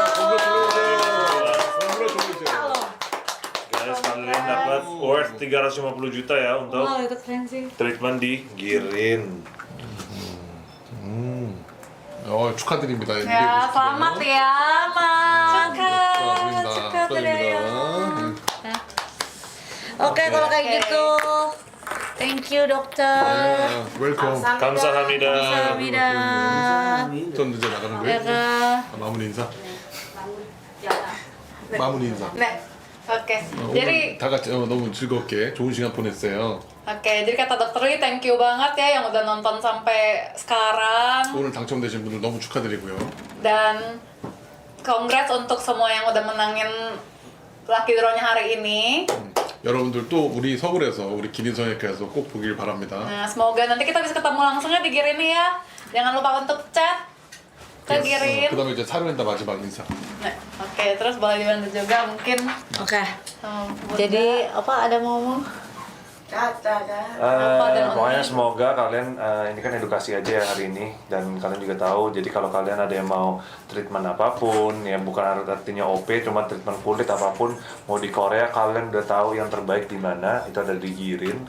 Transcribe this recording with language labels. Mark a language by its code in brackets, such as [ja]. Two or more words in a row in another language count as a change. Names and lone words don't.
[id] Halo. guys, kalian dapat worth 350 juta ya untuk Wow, itu keren sih. treatment di Girin. [ko] 축하드립니다. [id] Ya, selamat ya. Selamat. [ko] 축하드립니다. 축하드려요. 축하드립니다. [id] Oke, kalau kayak gitu. [en] Thank you, [id] dokter. [ko] 웰컴. 감사합니다. Kamsahamnida. 전 이제 나가는 [id] Ya [ko] 거예요? [id] kak. [ko] 마무리 인사. 마무리 인사. [id] Nah, oke. [ko] 오늘 [id] Jadi [ko] 다 같이 너무 즐겁게 좋은 시간 보냈어요. [id] Oke, jadi kata dokter Lee, [en] thank you [id] banget ya yang udah nonton sampai sekarang. [ko] 오늘 당첨되신 분들 너무 축하드리고요. [id] Dan congrats untuk semua yang udah menangin Lucky Draw-nya hari ini. [ko] 여러분들 또 우리 서울에서 우리 기린 성형외과에서 꼭 보길 바랍니다. [id] Nah, semoga nanti kita bisa ketemu langsungnya di Girin ya. Jangan lupa untuk chat ke Girin. [ko] 그다음에 이제 사르웬다 마지막 인사. [id] Nah, oke, terus boleh dibantu juga mungkin Oke. Bunda. Jadi apa ada mau ngomong? Pokoknya semoga kalian ini kan edukasi aja ya hari ini, dan kalian juga tahu. Jadi kalau kalian ada yang mau treatment apapun ya, bukan artinya OP, cuma treatment kulit apapun mau di Korea, kalian udah tahu yang terbaik di mana, itu ada di Girin.